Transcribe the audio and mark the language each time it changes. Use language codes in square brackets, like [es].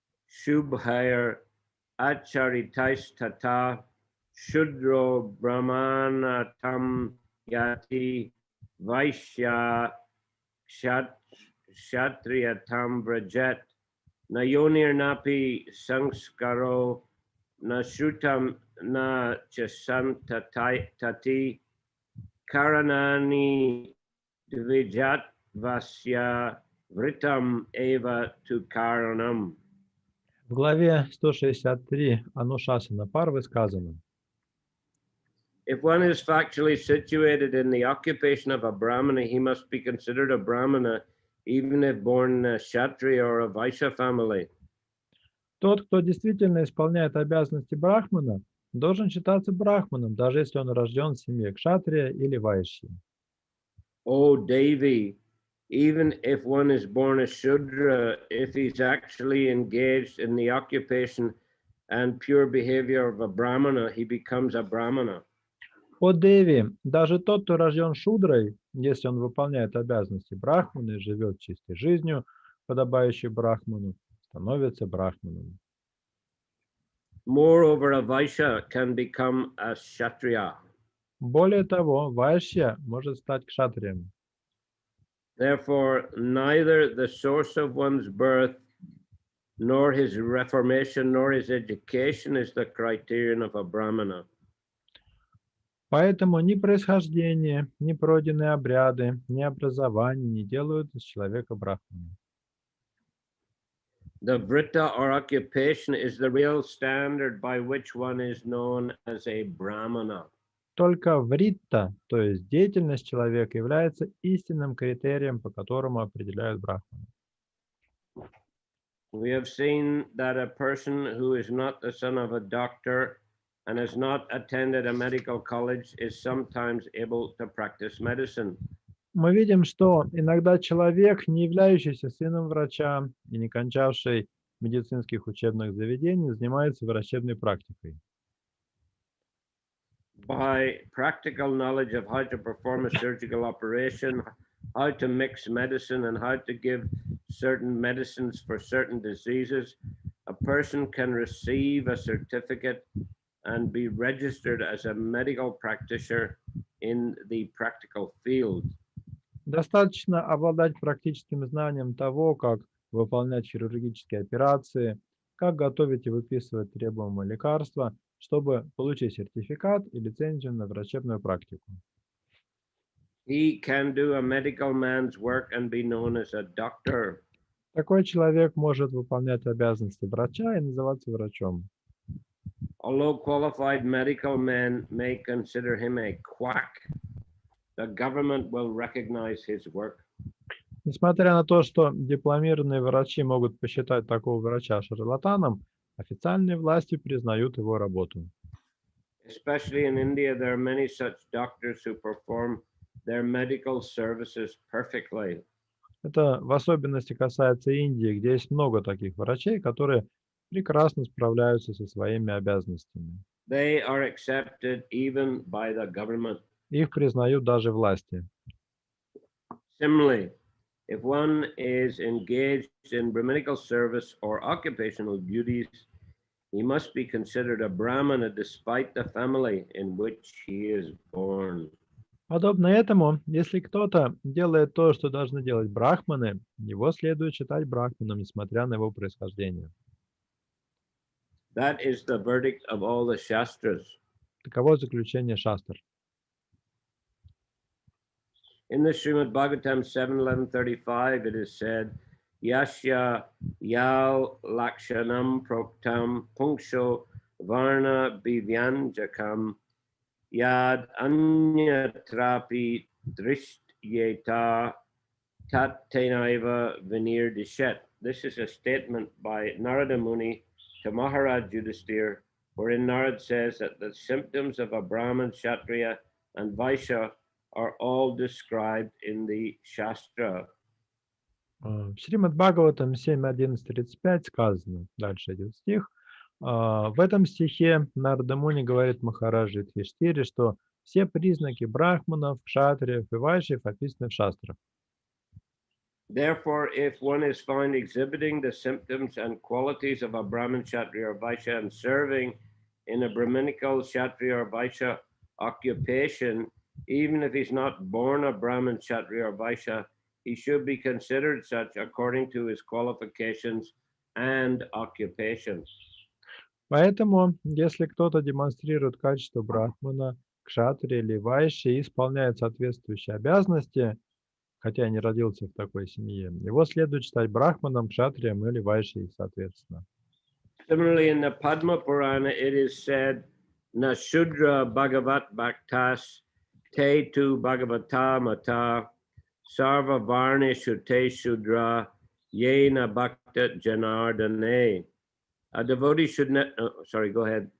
[sa] Shubhair Acharitais Tata, Shudro Brahmana Tam Yati, Vaishya Kshatriya Tam Vrajet, Nayonir Napi Sanskaro, Nashrutam Na Chasantati, Karanani Dvijat Vasya Vritam Eva Tukaranam. [ru] В главе 163 Анушасана Парвы сказано: [en] If one is factually situated in the occupation of a Brahmana, he must be considered a Brahmana, even if born in a Kshatriya or a Vaishya family. [ru] Тот, кто действительно исполняет обязанности Брахмана, должен считаться Брахманом, даже если он рожден в семье Кшатрия или Вайшьи. [en] Oh, Devi, even if one is born a Shudra, if he's actually engaged in the occupation and pure behavior of a Brahmana, he becomes a Brahmana. [ru] О Деви, даже тот, кто рожден Шудрой, если он выполняет обязанности Брахмана и живет чистой жизнью, подобающей Брахману, становится Брахманом. [en] Moreover, a Vaishya can become a Kshatriya. [ru] Более того, Вайшья может стать Кшатрием. [en] Therefore, neither the source of one's birth, nor his reformation, nor his education is the criterion of a Brahmana. [ru] Поэтому ни происхождение, ни пройденные обряды, ни образование не делают из человека Брахмана. [en] The Vrita or occupation is the real standard by which one is known as a Brahmana. [ru] Только вритта, то есть деятельность человека, является истинным критерием, по которому определяют Брахмана. [en] We have seen that a person who is not the son of a doctor and has not attended a medical college is sometimes able to practice medicine. [ru] Мы видим, что иногда человек, не являющийся сыном врача и не кончавший медицинских учебных заведений, занимается врачебной практикой. [en] By practical knowledge of how to perform a surgical operation, how to mix medicine, and how to give certain medicines for certain diseases, a person can receive a certificate and be registered as a medical practitioner in the practical field. [ru] Достаточно обладать практическим знанием того, как выполнять хирургические операции, как готовить и выписывать требуемые лекарства, чтобы получить сертификат и лицензию на врачебную практику. [en] He can do a medical man's work and be known as a doctor. [ru] Такой человек может выполнять обязанности врача и называться врачом. [en] Although qualified medical men may consider him a quack, the government will recognize his work. [ru] Несмотря на то, что дипломированные врачи могут посчитать такого врача шарлатаном, официальные власти признают его работу. [en] Especially in India, there are many such doctors who perform their medical services perfectly. [ru] Это в особенности касается Индии, где есть много таких врачей, которые прекрасно справляются со своими обязанностями. [en] They are accepted even by the government. [ru] Их признают даже власти. [en] Similarly, if one is engaged in Brahminical service or occupational duties, he must be considered a Brahmana despite the family in which he is born. [ru] Подобно этому, если кто-то делает то, что должны делать брахманы, его следует считать брахманом, несмотря на его происхождение. [en] That is the verdict of all the Shastras. [ru] Таково заключение шастр. [en] In the Srimad Bhagavatam 7.11.35, it is said, [sa] Yasya yal lakshanam proktam punksho varna bivyanjakam yad anyatrapi drishyeta tat tenaiva venir dishet. [en] This is a statement by Narada Muni to Maharaj Yudhisthira, wherein Narad says that the symptoms of a Brahman, Kshatriya, and Vaishya are all described in the Shastra. [ru] В Шримад Бхагаватам 7.11.35 сказано, дальше идет стих, в этом стихе Нарада Муни говорит Махараджи Юдхиштире, что все признаки брахманов, кшатриев и вайшьев описаны в шастрах. [en] Therefore, if one is found exhibiting the symptoms and qualities of a Brahmin, Kshatriya, or Vaishya and serving in a Brahminical, Kshatriya, or Vaishya occupation, even if he's not born a Brahmin, Kshatriya, or Vaishya, he should be considered such according to his qualifications and occupation. [ru] Поэтому, если кто-то демонстрирует качество брахмана, кшатрия или вайши и исполняет соответствующие обязанности, хотя не родился в такой семье, его следует считать брахманом, кшатрием или вайшей, соответственно. [en] Similarly, in the Padma Purana, it is said, [sa] Na Shudra Bhagavat Bhaktas Te Tu Bhagavata Mata Sarva Varne Shute Shudra Yena Bhakta Janardane. [en] A devotee should not, go ahead.